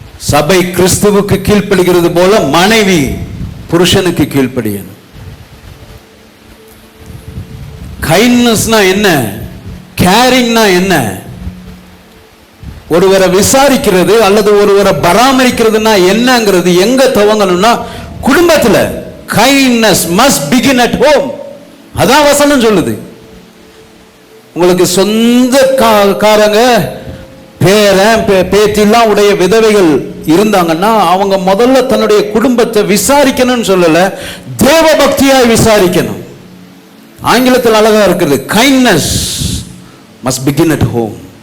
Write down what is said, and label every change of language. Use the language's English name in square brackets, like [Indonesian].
[Tamil] சபை கிறிஸ்துவுக்கு கீழ்ப்படுகிறது போல மனைவி புருஷனுக்கு கீழ்ப்படியணும். கைண்ட்னஸ்னா என்ன? கேரிங்னா என்ன? ஒருவரை விசாரிக்கிறது அல்லது ஒருவரை பராமரிக்கிறதுனா என்னங்கிறது எங்க துவங்கணும்னா குடும்பத்துல. [English] Kindness must begin at home. [Tamil] அதான் வசனம் சொல்லுது. உங்களுக்கு சொந்த காரங்க பேரன் பேத்திலாம் உடைய விதவைகள் இருந்தாங்கன்னா அவங்க முதல்ல தன்னுடைய குடும்பத்தை விசாரிக்கணும்னு சொல்லல, தேவ பக்தியாய் விசாரிக்கணும். ஆங்கிலத்தில் அழகா இருக்குது, [English] Kindness must begin at home.